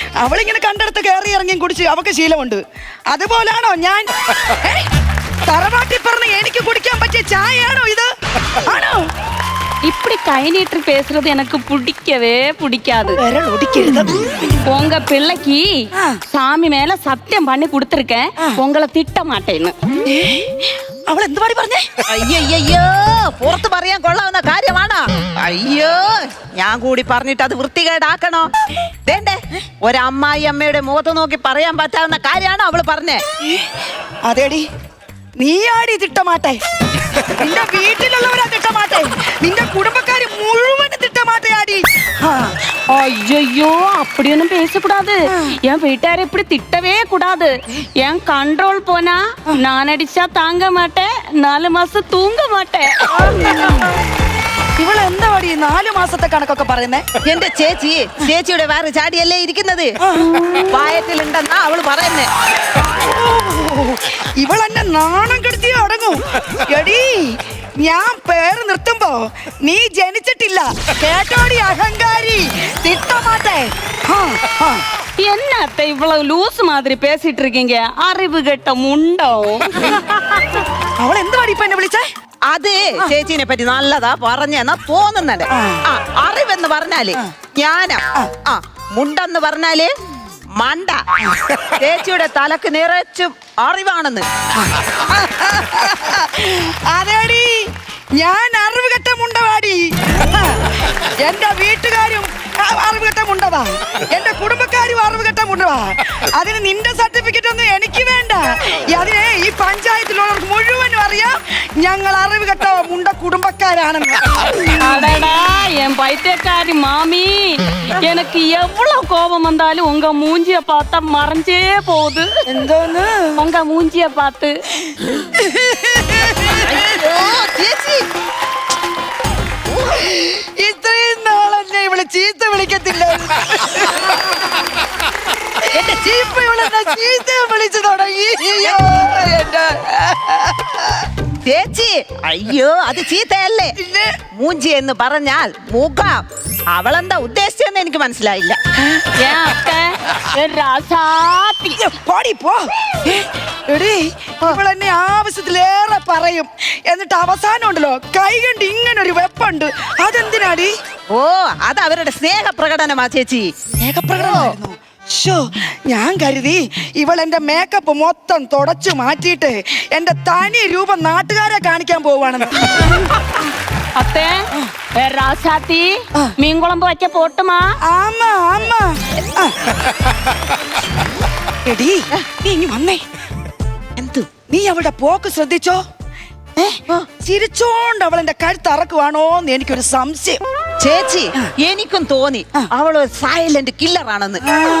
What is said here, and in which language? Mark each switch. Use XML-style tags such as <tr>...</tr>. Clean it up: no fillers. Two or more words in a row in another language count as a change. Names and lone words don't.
<ml>അവളിങ്ങനെ കണ്ടെടുത്ത് കയറി ഇറങ്ങിയും കുടിച്ച് അവക്ക് ശീലമുണ്ട്. അതുപോലാണോ ഞാൻ? തറവാട്ടി പറഞ്ഞ് എനിക്ക് കുടിക്കാൻ പറ്റിയ ചായയാണോ ഇത്? ആണോ?</ml> <ta>இப்படி கை நீட்டு பேசுறது எனக்கு பிடிக்கவே பிடிக்காது. விரல் ஒடிக்கிறது. உங்க பிள்ளைக்கு சாமி மேல சத்தியம் பண்ணி கொடுத்துருக்கேன், உங்களை திட்ட மாட்டேன்னு.</ta> <ml>അവൾ എന്ത് പാടി പറഞ്ഞേ? അയ്യോ പുറത്ത് പറയാൻ കൊള്ളാവുന്ന കാര്യമാണോ? അയ്യോ ഞാൻ കൂടി പറഞ്ഞിട്ട് അത് വൃത്തികേടാക്കണോ? വേണ്ടേ, ഒരമ്മായി അമ്മയുടെ മുഖത്ത് നോക്കി പറയാൻ പറ്റാവുന്ന കാര്യമാണോ അവള് പറഞ്ഞേ? അതേടി, നീ ആടി തിട്ടമാട്ടെ. നിന്റെ വീട്ടിലുള്ളവരാ തിട്ടമാട്ടെ. നിന്റെ കുടുംബക്കാര് മുഴുവനും തിട്ടമാട്ടയാടി.</ml> <ta>ஐயோ அப்படியொன்னும் பேசக்கூடாது. என் வீட்டார இப்படி திட்டவே கூடாது. என் கண்ட்ரோல் போனா நான் அடிச்சா தாங்க மாட்டேன், 4 மாசம் தூங்க மாட்டேன்.</ta> <ml>ഇവളെന്താ പാടി 4 മാസത്തെ കണക്കൊക്കെ പറയുന്നേ? എന്റെ ചേച്ചിയുടെ വേറെ ചാടിയല്ലേ ഇരിക്കുന്നത്, വായത്തിലുണ്ടെന്നാ അവള് പറയുന്നേ. ഇവളെന്നെ നാണം കെടുത്തി അടങ്ങൂ. എടീ, ഞാൻ പേര് നിർത്തുമ്പോ നീ ജനിച്ചിട്ടില്ല. കേട്ടോടി അഹങ്കാരി തിട്ടമാട്ടെ.</ml> <ta>என்னத்த இவ்வளவு லூஸ் மாதிரி பேசிட்டு இருக்கீங்க? அறிவு கெட்ட முண்டோ.</ta> <ml>അവൾ എന്ത് പാടി ഇപ്പൊ എന്നെ വിളിച്ചേ? അത് ചേച്ചിനെ പറ്റി നല്ലതാ പറഞ്ഞെന്നാ തോന്നുന്നുണ്ട്. അറിവെന്ന് പറഞ്ഞാല് ജ്ഞാനം, മുണ്ടെന്ന് പറഞ്ഞാല് മണ്ട. ചേച്ചിയുടെ തലക്ക് നിറച്ചും അറിവാണെന്ന്. അതേടി, ഞാൻ അറിവ് കെട്ട മുണ്ടവാടി. എന്റെ വീട്ടുകാരും അറിവ് കെട്ട മുണ്ടവാ, എന്റെ കുടുംബക്കാരും അറിവ് കെട്ട മുണ്ടവാ. അതിന് നിന്റെ സർട്ടിഫിക്കറ്റ് ഒന്നും എനിക്ക് വേണ്ട. അതിന് ഈ പഞ്ചായത്തിലുള്ളവർക്ക് മുഴുവനും അറിയാം ഞങ്ങൾ അറിവ് കെട്ട മുണ്ട കുടുംബക്കാരാണെന്ന്.</ml> <ta>அடடா என் பைத்தியக்காரி மாமி, எனக்கு எவ்வளவு கோபம் வந்தாலும் உங்க மூஞ்சிய பார்த்தா மறைஞ்சே போகுது.</ta> <ml>എന്തോന്ന്?</ml> <ta>உங்க மூஞ்சிய பார்த்து.</ta> <ml>ഇത്രയും നാളെന്നെ ഇവള് ചീത്ത വിളിക്കത്തില്ല. എന്റെ ചീപ്പ് ഇവളെന്നെ ചീത്ത വിളിച്ചു തുടങ്ങി. ചേച്ചി, അയ്യോ അത് ചീത്തയല്ലേ. മൂഞ്ചി എന്ന് പറഞ്ഞാൽ മുഖം. അവളെന്താ ഉദ്ദേശിച്ചെന്ന് എനിക്ക് മനസ്സിലായില്ല.</ml> <ta>ஏன் அத்தை, என் ராசாத்தி.</ta> <ml>പാടി പോ. എടീ, ഇവളെന്നെ ആവശ്യത്തിലേറെ പറയും, എന്നിട്ട് അവസാനം ഉണ്ടല്ലോ കൈ കണ്ട് ഇങ്ങനെ ഒരു വെപ്പുണ്ട്. അതെന്തിനാടി? ഓ, അത് അവരുടെ സ്നേഹപ്രകടനമാ ചേച്ചി. സ്നേഹപ്രകടനമായിരുന്നോ? ഞാൻ കരുതി ഇവൾ എന്റെ മേക്കപ്പ് മൊത്തം തുടച്ചു മാറ്റിയിട്ട് എന്റെ തനി രൂപം നാട്ടുകാരെ കാണിക്കാൻ പോവാണെന്ന്.</ml> <ta>அத்தை, என் ராசாத்தி, மீன் குழம்பு வைக்க போட்டுமா? ஆமா ஆமா.</ta> <ml>എടീ, നീ ഇനി വന്നേ. എന്തു? നീ അവളുടെ പോക്ക് ശ്രദ്ധിച്ചോ? ചിരിച്ചോണ്ട് അവൾ എന്റെ കഴുത്ത് അറക്കുവാണോന്ന് എനിക്കൊരു സംശയം. ചേച്ചി, എനിക്കും തോന്നി അവള് സൈലന്റ് കില്ലറാണെന്ന്.</ml>